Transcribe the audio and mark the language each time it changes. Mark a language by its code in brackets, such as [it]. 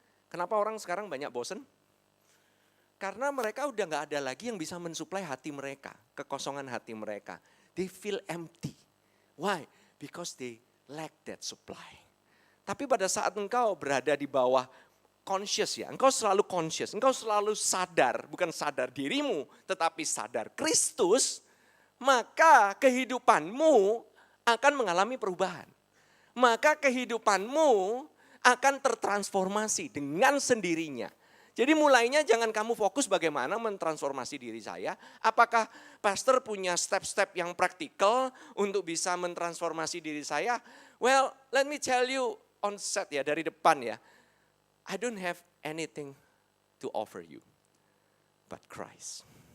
[id] Kenapa orang sekarang banyak bosen? Karena mereka udah gak ada lagi yang bisa mensuplai hati mereka, kekosongan hati mereka. [en] They feel empty. Why? Because they lack that supply. [id] Tapi pada saat engkau berada di bawah conscious ya, engkau selalu conscious, engkau selalu sadar, bukan sadar dirimu, tetapi sadar Kristus, maka kehidupanmu akan mengalami perubahan. Maka kehidupanmu akan tertransformasi dengan sendirinya. Jadi mulainya jangan kamu fokus bagaimana mentransformasi diri saya. Apakah pastor punya step-step yang praktikal untuk bisa mentransformasi diri saya? [en] Well, let me tell you on set ya, [id] dari depan ya. [en] I don't have anything to offer you but Christ.